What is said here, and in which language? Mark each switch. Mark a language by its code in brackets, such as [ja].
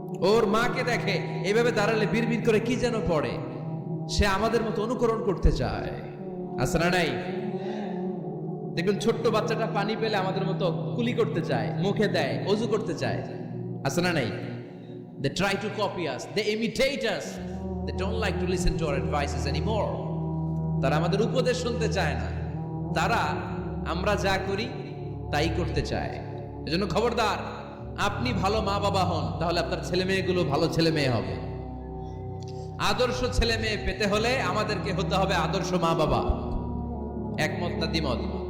[bn] ওর মাকে দেখে এইভাবে দাঁড়ালে বিড়বিড় করে কি যেন পড়ে। সে আমাদের মতো অনুকরণ করতে চায়, আছে না নাই? দেখবেন ছোট্ট বাচ্চাটা পানি পেলে আমাদের মতো কুলি করতে চায়, মুখে দেয়, অজু করতে চায়, আছে না নাই? [en] They try to copy us, they imitate us, they don't like to listen to our advices anymore. [bn] তারা আমাদের উপদেশ শুনতে চায় না, তারা আমরা যা করি তাই করতে চায়। এজন্য খবরদার, আপনি ভালো মা বাবা হন, তাহলে আপনার ছেলে মেয়েগুলো ভালো ছেলে মেয়ে হবে। আদর্শ ছেলে মেয়ে পেতে হলে আমাদেরকে হতে হবে আদর্শ মা বাবা। একমত না দ্বিমত?